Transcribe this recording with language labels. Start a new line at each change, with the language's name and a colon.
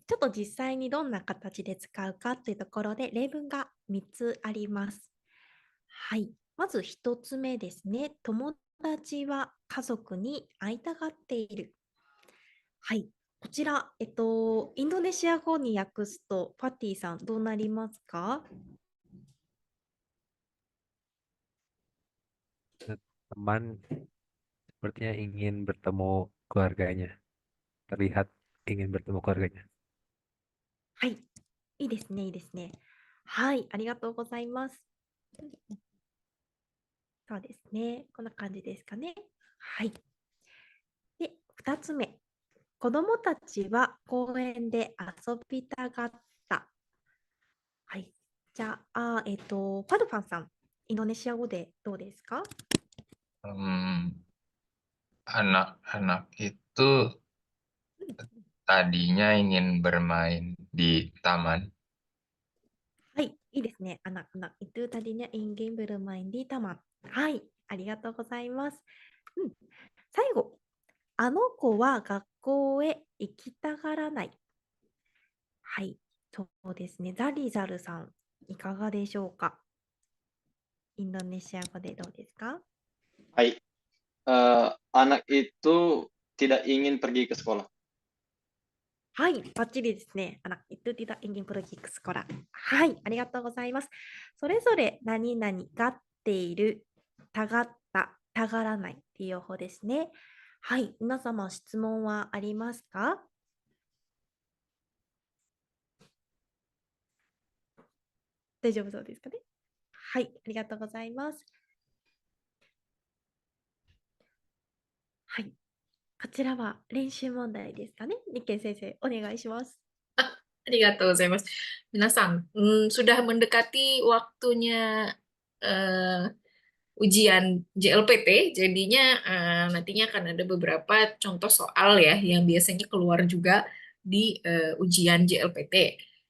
Japanese: ちょっと実際にどんな形で使うかというところで例文が3つあります。はい。まず1つ目ですね。友達は家族に会いたがっている。はい。こちら、インドネシア語に訳すと、パティさん、どうなりますか？
Indonesian: Teman sepertinya ingin bertemu keluarganya. Terlihat ingin bertemu keluarganya.
Japanese: はい。いいですね、いいですね。はい。ありがとうございます。そうですね。こんな感じですかね。はい。で、2つ目。子供たちは公園で遊びたがった。はい。じゃあ、ファルファンさん、インドネシア語でどうですか？
Indonesian: Anak-anak itu tadinya ingin bermain di taman.
Japanese: はい、いいですね。
Indonesian: itu tadinya ingin bermain di taman。
Japanese: はい、ありがとうございます。最後、あの子は学校へ行きたがらない。はい、そうですね。ザリザルさん、いかがでしょうか？インドネシア語でどうですか？
Indonesian: Hai, anak itu tidak ingin pergi ke sekolah.
Japanese: はい、バッチリですね。
Indonesian: itu tidak ingin pergi ke sekolah。
Japanese: はい、ありがとうございます。それぞれ何々がっている、たがった、たがらないっていう用法ですね。はい、皆様質問はありますか？大丈夫そうですかね？はい、ありがとうございます。はい、こちらは練習問題ですかね？日健先生、お願いします。 Arigatou gozaimasu.
Indonesian: Minasang, sudah mendekati waktunya ujian JLPT, jadinya nantinya akan ada beberapa contoh soal ya yang biasanya keluar juga di ujian JLPT.